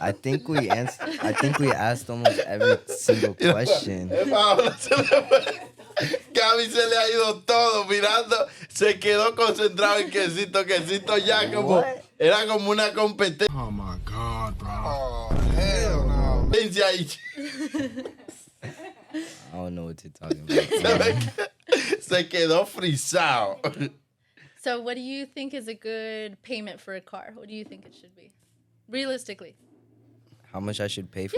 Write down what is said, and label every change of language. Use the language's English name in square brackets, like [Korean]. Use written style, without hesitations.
[English] I think we asked almost every single question. [Spanish] Ahora se le fue. Gaby se le ha ido todo mirando, se quedó concentrado en quesito ya como era como una competencia. [English] Oh my God, bro. Oh, hell no. [Spanish] Ahí. [English] I don't know what you're talking about. [Spanish] Se quedó frisado. [English] So what do you think is a good payment for a car? What do you think it should be? Realistically. How much I should pay for